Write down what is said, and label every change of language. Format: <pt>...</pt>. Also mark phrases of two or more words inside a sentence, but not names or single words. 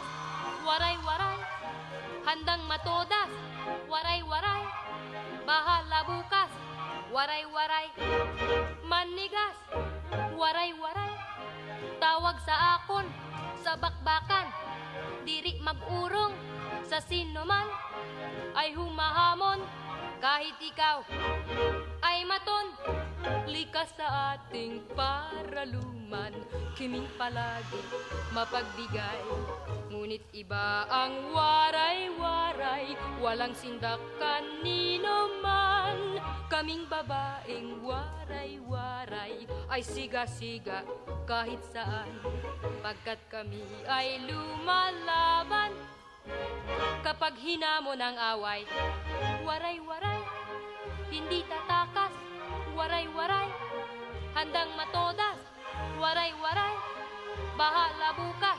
<tl>Waray-waray, handang matodas. Waray-waray, bahala bukas. Waray-waray, manigas. Waray-waray, tawag</tl> <war>sa akon,</war> <tl>sa bakbakan.</tl> <war>Diri mag-urong,</war> <tl>sa sino man ay humahamon. Kahit ikaw ay maton, likas sa ating paraluman. Kiming palagi mapagbigay, ngunit iba ang waray-waray. Walang sindak kanino man. Kaming babaeng waray-waray ay siga-siga kahit saan, pagkat kami ay lumalaban. Kapag hinamon ang away, waray-waray, hindi tatakas. Waray-waray, handang matodas. Waray-waray, bahala bukas.</tl>